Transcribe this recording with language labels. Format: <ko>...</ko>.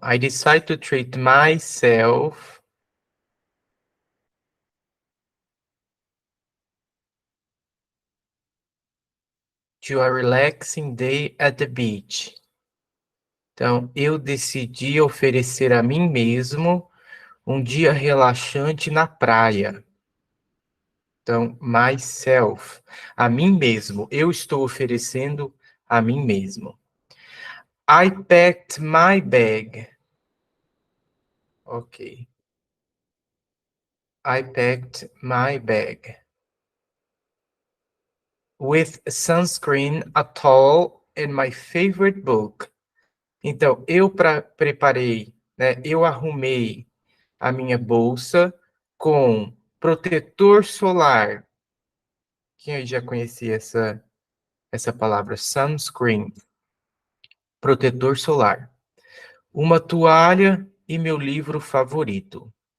<en>I decide to treat myself to a relaxing day at the beach.</en> <pt>Então, eu decidi oferecer a mim mesmo um dia relaxante na praia. Então, myself, a mim mesmo. Eu estou oferecendo a mim mesmo.</pt> <en>I packed my bag. Ok. I packed my bag with sunscreen, a towel and my favorite book.</en> <pt>Então, preparei, né? Eu arrumei a minha bolsa com protetor solar. Quem aí já conhecia essa palavra? Sunscreen, protetor solar. Uma toalha e meu livro favorito.</pt>